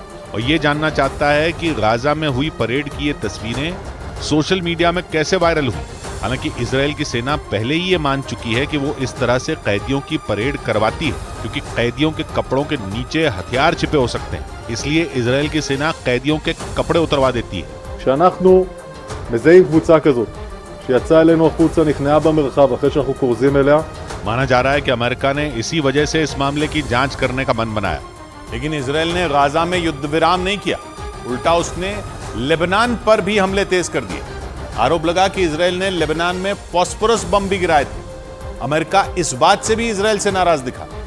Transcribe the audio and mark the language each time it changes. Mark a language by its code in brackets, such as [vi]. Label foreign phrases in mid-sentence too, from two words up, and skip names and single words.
[hi] और ये जानना चाहता है कि गाजा में हुई परेड की ये तस्वीरें [en] social media [hi] में कैसे वायरल हुई। हालांकि इजराइल की सेना पहले ही ये मान चुकी है कि वो इस तरह से कैदियों की परेड करवाती है। क्योंकि कैदियों के कपड़ों के नीचे हथियार छिपे हो सकते हैं, इसलिए इजराइल की सेना कैदियों के कपड़े उतरवा देती है। [he] כשאנחנו מזהים קבוצה כזאת שיצאה אלינו החוצה, נכנעה במרחב אחרי שאנחנו כורזים אליה, [hi] माना जा रहा है कि अमेरिका ने इसी वजह से इस मामले की जांच करने का मन बनाया। लेकिन इजराइल ने गाजा में युद्ध विराम नहीं किया, उल्टा उसने लेबनान पर भी हमले तेज कर दिए। आरोप लगा कि इजराइल ने लेबनान में फास्फोरस बम भी गिराए थे। अमेरिका इस बात से भी इजराइल से नाराज दिखा,